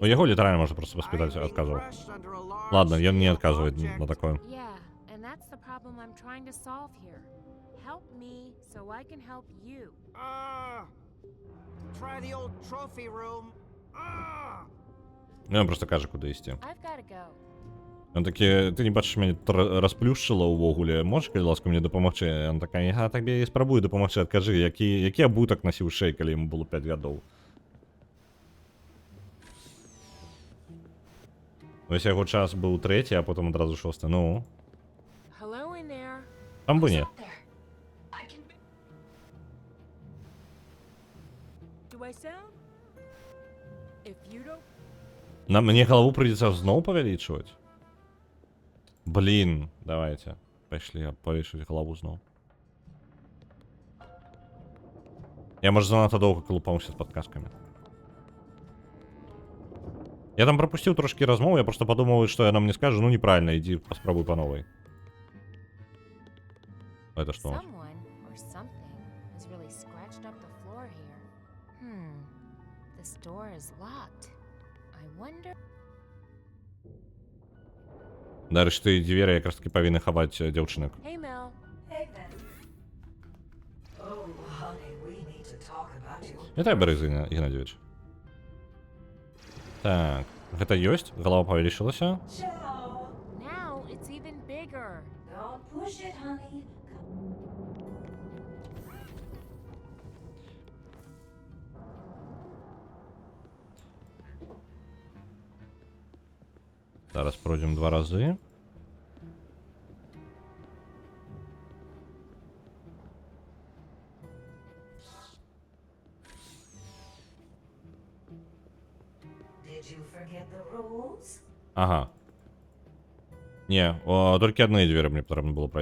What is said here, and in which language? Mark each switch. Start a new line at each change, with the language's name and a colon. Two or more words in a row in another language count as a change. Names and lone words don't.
Ukrainian: Ну, його літерально можна просто поспитати, отказував. Ладно, він не отказує на такое.
English: Yeah, and that's the problem I'm trying to solve here. Help me so I can help you. Try the old trophy room.
Ukrainian: Він просто каже, куди йти.
English: I've got to go.
Belarusian: Ён такі, ты не бачыш, мяне расплюшчыла ўвогуле, можаш, калі ласка, мне дапамагчы? Ён такая, я табе і спрабую дапамагчы, адкажы, які абутак насіў Шэй, калі яму было 5 гадоў. Вось яго час быў 3, а потым адразу 6. Ну,
English: Hello in there.
Belarusian: там бы не.
English: Up there. I can. Do I sound? If you don't.
Belarusian: Нам мне галаву прыйдзецца зноў павялічваць? Блин, давайте. Пайшлі павялічваць галаву зноў. Я, можа, занадта доўга калупаўся з падказкамі. Я там прапусціў трошкі размову, я просто падумаў, што яна мне скажа, ну неправільна, ідзі паспрабуй па новай. Это што?
English: Someone or something has really scratched up the floor here. This door is locked. I wonder.
Belarusian: Дарэчы, ты дзверы якраз таки павінны хаваць дзяўчынак.
English: Hey, Mel. Hey, Ben. Oh, honey, we need to talk about you.
Belarusian: Вітай, Борис Геннадьевич. Так, гэта ёсць? Галава павялічылася?
English: Ciao. Now it's even bigger. Don't push it, honey.
Belarusian: Зараз пройдзем 2 разы.
English: Did you forget the rules?
Belarusian: Ага. Не, толькі адны дзверы мне патрэбна было прайсці.